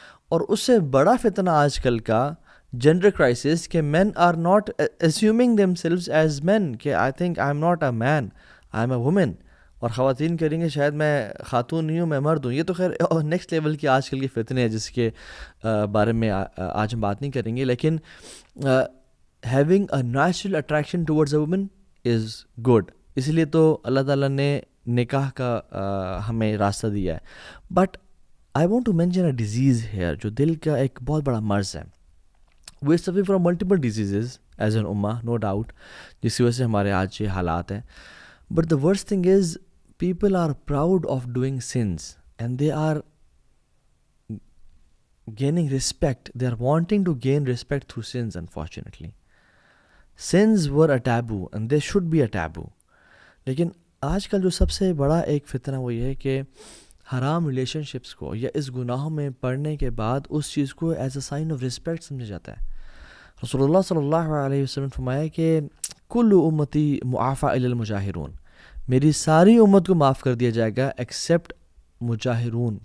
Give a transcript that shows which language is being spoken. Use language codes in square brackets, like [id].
[ur] اور اس سے بڑا فتنہ آج کل کا جینڈر کرائسس کہ [en] Men are not assuming themselves as men, کہ I think I am not a man, I am a woman. [ur] اور خواتین کریں گے شاید میں خاتون نہیں ہوں، میں مرد ہوں. یہ تو خیر نیکسٹ لیول کی آج کل کے فتنے ہیں جس کے بارے میں آج ہم بات نہیں کریں گے. [en] لیکن having a natural attraction towards a woman is good. [ur] اس لیے تو اللہ تعالیٰ نے نکاح کا ہمیں راستہ دیا ہے. [en] but I want to mention a disease here, [ur] جو دل کا ایک بہت بڑا مرض ہے. [en] we suffer from multiple diseases as an امہ، no doubt, [ur] جس کی وجہ سے ہمارے آج یہ حالات ہیں. [en] But the worst thing is people are proud of doing sins and they are gaining respect. They are wanting to gain respect through sins, unfortunately. Sins were a taboo and they should be a taboo. [ur] لیکن آج کل جو سب سے بڑا ایک فتنہ وہ یہ ہے کہ حرام ریلیشن شپس کو یا اس گناہوں میں پڑنے کے بعد اس چیز کو [en] as a sign of respect [ur] سمجھا جاتا ہے. رسول اللہ صلی اللہ علیہ وسلم فرمایا کہ [ar] کل امتی معافی الا المجاہرون، [ur] میری ساری امت کو معاف کر دیا جائے گا ایکسیپٹ مجاہرون.